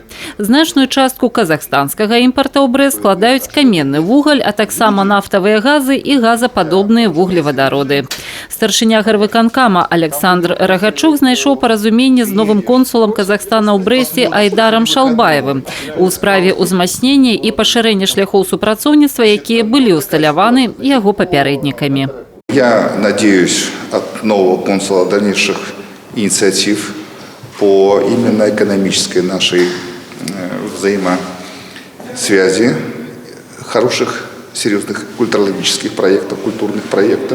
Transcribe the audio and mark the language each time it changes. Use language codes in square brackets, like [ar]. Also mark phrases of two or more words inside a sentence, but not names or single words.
[be] Значную частку казахстанскага імпарта ў Брэст складаюць каменны вугаль, а таксама нафтавыя газы і газападобныя вуглевадароды. Старшыня гарвыканкама Александр Рагачук знайшоў паразуменне з новым консулам Казахстана ў Брэсце Айдарам Шалбаевым у справе ўзмацнення і пашырэння шляхоў супрацоўніцтва, якія былі усталяваны яго папярэднікамі. [ru] Я надеюсь от нового консула дальнейших инициатив по именно экономической нашей взаимосвязи, хороших, серьезных культурологических проектов, культурных проектов.